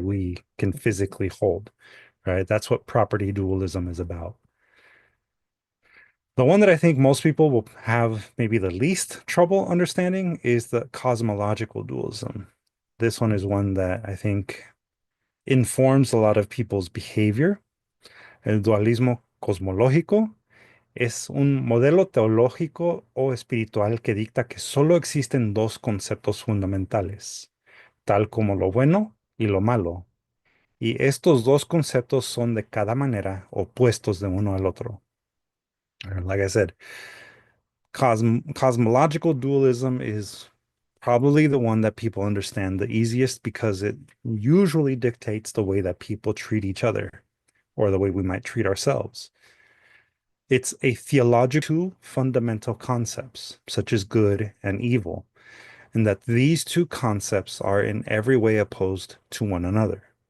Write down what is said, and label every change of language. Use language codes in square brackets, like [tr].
[en] we can physically hold, right? That's what property dualism is about. The one that I think most people will have maybe the least trouble understanding is the cosmological dualism. This one is one that I think informs a lot of people's behavior. [es] El dualismo cosmológico es un modelo teológico o espiritual que dicta que solo existen dos conceptos fundamentales, tal como lo bueno y lo malo. Y estos dos conceptos son de cada manera opuestos de uno al otro. [en] Like I said, cosmological dualism is probably the one that people understand the easiest because it usually dictates the way that people treat each other or the way we might treat ourselves. It's a theological fundamental concepts such as good and evil, and that these two concepts are in every way opposed to one another.